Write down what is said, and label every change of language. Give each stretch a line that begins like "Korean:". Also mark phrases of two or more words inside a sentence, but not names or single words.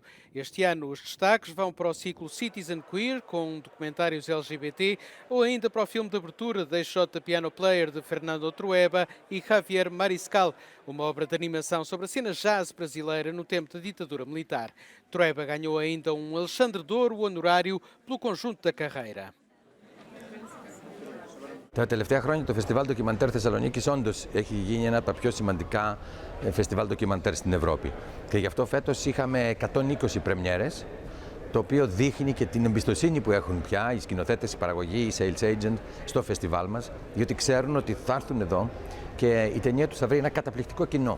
Portuguese: Este ano os destaques vão para o ciclo Citizen Queer, com documentários LGBT, ou ainda para o filme de abertura They Shot the Piano Player, de Fernando Trueba e Javier Mariscal, uma obra de animação sobre a cena jazz brasileira no tempo da ditadura militar. Trueba ganhou ainda um Alexandre de Ouro honorário pelo conjunto da carreira.
Greek: Τα τελευταία χρόνια το Φεστιβάλ Ντοκιμαντέρ Θεσσαλονίκης όντως έχει γίνει ένα από τα πιο σημαντικά φεστιβάλ ντοκιμαντέρ στην Ευρώπη. Και γι' αυτό φέτος είχαμε 120 πρεμιέρες, το οποίο δείχνει και την εμπιστοσύνη που έχουν πια οι σκηνοθέτες, οι παραγωγοί, οι
English: sales agent
Greek: στο φεστιβάλ μας, διότι ξέρουν ότι θα έρθουν εδώ και η ταινία τους θα βρει ένα καταπληκτικό κοινό.